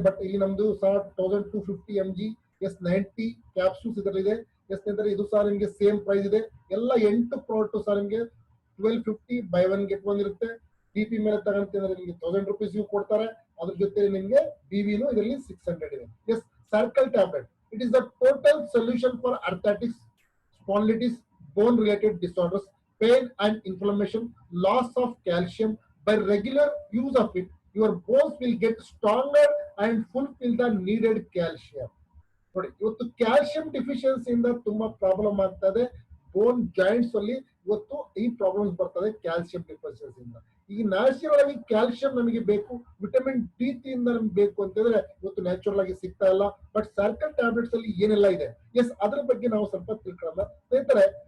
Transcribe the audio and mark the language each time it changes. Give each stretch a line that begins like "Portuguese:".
Kannada: But ಇಲ್ಲಿ ನಮ್ದು ಸಹ 1250 mg ಎಸ್ 90 ಕ್ಯಾಪ್ಸೂಲ್ಸ್ ಇದರಲ್ಲಿದೆ. ಎಸ್ ಸ್ನೇಹಿತರೆ, ಇದು ಸಹ ನಿಮ್ಗೆ ಸೇಮ್ ಪ್ರೈಸ್ ಇದೆ. ಎಲ್ಲ 8 ಪ್ರಾಡಕ್ಟ್ ಸಹ ನಿಮ್ಗೆ 1250 ಬೈ 1 get 1 ಇರುತ್ತೆ. BP ಮೇಲೆ ತಗೊಂಡ್ರೆ ನಿಮ್ಗೆ 1000 rupees ಕೊಡ್ತಾರೆ. ಅದ್ರ ಜೊತೆ ನಿಮ್ಗೆ BVನು ಇದರಲ್ಲಿ 600 ಇದೆ.
English: Yes, Circle tablet. It is the total solution for arthritis, spondylitis, bone-related disorders, pain and inflammation, loss of calcium. By regular use of it, your bones will get stronger and fulfill the needed calcium.
Kannada: ನೋಡಿ, ಇವತ್ತು calcium deficiency ಇಂದ ತುಂಬಾ problem ಆಗ್ತದೆ. ಬೋನ್ joints ಅಲ್ಲಿ ಇವತ್ತು ಈ problems ಬರ್ತದೆ calcium deficiency ಇಂದ. ಈಗ ನ್ಯಾಚುರಲ್ ಆಗಿ ಕ್ಯಾಲ್ಸಿಯಂ ನಮಗೆ ಬೇಕು, ವಿಟಮಿನ್ D3 ಇಂದ ನಮ್ಗೆ ಬೇಕು ಅಂತಂದ್ರೆ ಇವತ್ತು ನ್ಯಾಚುರಲ್ ಆಗಿ ಸಿಗ್ತಾ ಇಲ್ಲ. ಬಟ್ ಸರ್ಕಲ್ ಟ್ಯಾಬ್ಲೆಟ್ಸ್ ಅಲ್ಲಿ ಏನೆಲ್ಲ ಇದೆ, ಎಸ್ ಅದ್ರ ಬಗ್ಗೆ ನಾವು ಸ್ವಲ್ಪ ತಿಳ್ಕೊಳ್ಳೋಣ ಸ್ನೇಹಿತರೆ.